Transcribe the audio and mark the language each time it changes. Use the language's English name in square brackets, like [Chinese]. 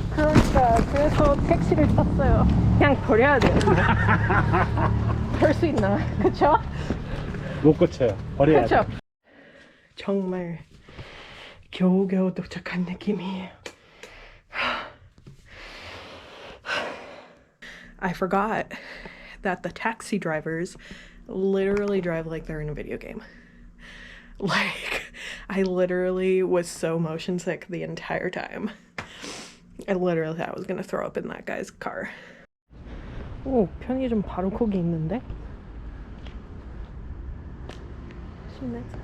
[Korean] 그러니까 그래서 택시를 탔어요. 그냥 버려야 돼요. 볼 수 있나? 그쵸? 못 고쳐요. 버려야 그쵸? 돼. 정말 겨우겨우 도착한 느낌이에요. [English] I forgot that the taxi drivers literally drive like they're in a video game. Like, I literally was so motion sick the entire time. I literally thought I was gonna throw up in that guy's car. [Korean] 오, 편의점 바로 거기 있는데? 신나.